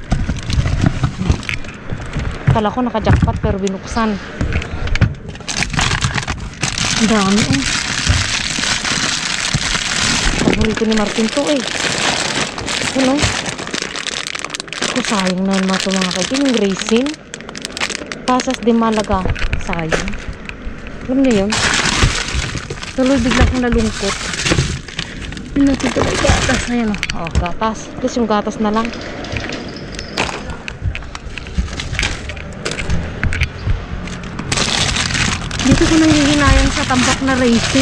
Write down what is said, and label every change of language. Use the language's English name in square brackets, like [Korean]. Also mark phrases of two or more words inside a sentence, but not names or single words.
[Filipino] Kala ko naka-jackpot pero binuksan. Ang dami eh. Paborito ni Martin to eh. Ano? Sayang na naman ito mga kaibigan. Yung racing. Pasas de Malaga. Sayang. Alam niyo yun? Tuloy bigla kong nalungkot. Yun natin ito may gatas. Ayan o. Oh, gatas. Tapos yung gatas na lang. Dito ko nangihinayang sa tambak na racing.